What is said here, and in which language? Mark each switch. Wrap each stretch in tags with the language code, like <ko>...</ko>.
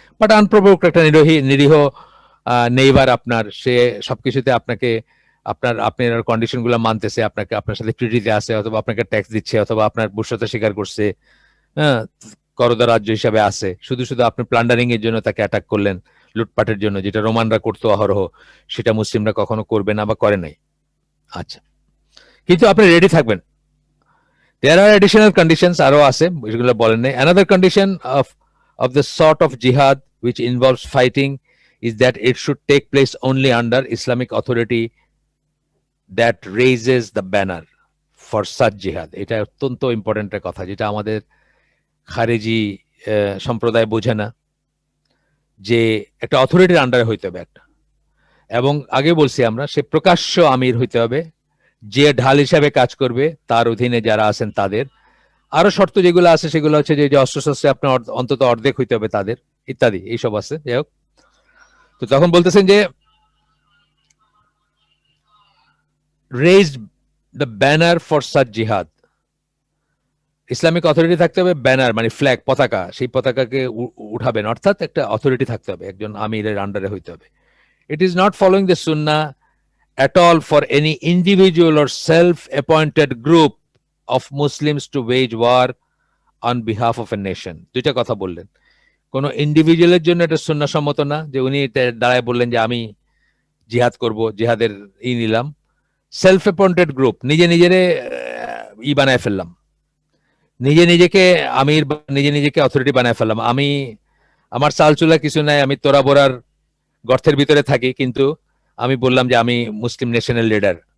<bn>But আনপ্রোভোকড একটা নিরীহ neighbour আপনার, সে সবকিছুতে আপনাকে আপনার কন্ডিশন গুলো মানতেছে, আপনাকে আপনার সাথে ট্রিটিতে আছে, অথবা আপনাকে ট্যাক্স দিচ্ছে, অথবা আপনার বশ্যতা স্বীকার করছে, হ্যাঁ, করদার রাজ্য হিসাবে আছে, শুধু শুধু আপনি প্লান্ডারিং এর জন্য তাকে অ্যাটাক করলেন, লুটপাটের জন্য, যেটা রোমানরা করতো অহরহ, সেটা মুসলিমরা কখনো করবে না বা করে নাই। আচ্ছা, কিন্তু আপনি রেডি থাকবেন।</bn> <en>There are additional conditions</en> <bn>আরো আছে, যেগুলো বলেন নাই।</bn> <en>Another condition of the sort of jihad which involves fighting is that it should take place only under Islamic authority that raises the banner for such jihad.</en> <bn>এটা অত্যন্ত important একটা কথা, যেটা আমাদের খারেজি সম্প্রদায় বোঝে না, যে একটা অথরিটির আন্ডারে হইতে হবে একটা, এবং আগে বলছি আমরা, সে প্রকাশ্য আমির হইতে হবে, যে ঢাল হিসাবে কাজ করবে তার অধীনে যারা আছেন তাদের। আরো শর্ত যেগুলো আছে সেগুলো হচ্ছে যে অস্ত্রশস্ত্রে আপনার অন্তত অর্ধেক হইতে হবে তাদের, ইত্যাদি, এইসব আছে। যাই হোক, তো তখন বলতেছেন যে</bn> <en>raised the banner for such jihad,</en> <bn>ইসলামিক অথরিটি থাকতে হবে, ব্যানার মানে ফ্ল্যাগ, পতাকা, সেই পতাকাকে উঠাবেন, অর্থাৎ একটা অথরিটি থাকতে হবে, একজন আমিরের আন্ডারে হইতে হবে।</bn> <en>It is not following the sunnah at all for any individual or self-appointed group of Muslims to wage war on behalf of a nation.</en> <bn>দুইটা কথা বললেন, কোন ইন্ডিভিজুয়ালের জন্য এটা সুন্নাহ সম্মত না যে উনি দাঁড়ায় বললেন যে আমি জিহাদ করব, জিহাদের নিলাম। সেলফ অ্যাপয়েন্টেড গ্রুপ, নিজে নিজেরে বানায় ফেললাম, নিজে নিজেকে আমির, নিজে নিজেকে অথরিটি বানায় ফেললাম, আমি আমার চাল চুলা কিছু নাই, আমি তোরা বোরার গর্তের ভিতরে থাকি, কিন্তু আমি বললাম যে আমি মুসলিম ন্যাশনাল লিডার।</bn>